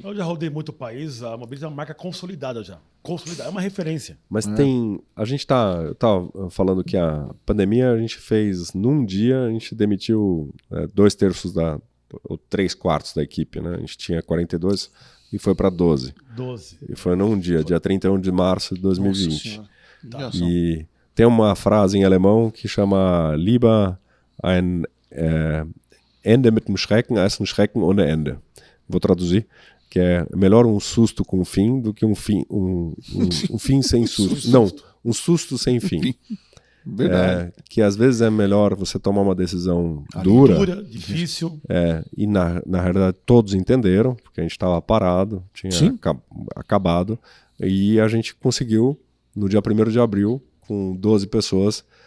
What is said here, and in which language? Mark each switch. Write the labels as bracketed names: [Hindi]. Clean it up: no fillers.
[Portuguese] Eu já rodei muito o país, a Mobility é uma marca consolidada já. Consolidada, é uma referência. Mas a gente eu tava falando que a pandemia a gente fez, num dia, a gente demitiu 2/3 ou 3/4 da equipe, né? A gente tinha 42 e foi para 12. E foi num dia 31 de março de 2020. E tem uma frase em alemão que chama [German] Lieber ein Ende mit dem Schrecken als ein Schrecken ohne Ende. [Portuguese] Vou traduzir, que é melhor um susto com fim do que um fim sem susto. Não, um susto sem fim. Verdade. Que às vezes é melhor você tomar uma decisão dura, difícil. E na realidade todos entenderam, porque a gente estava parado, tinha acabado, e a gente conseguiu, no dia 1º de abril, com 12 pessoas,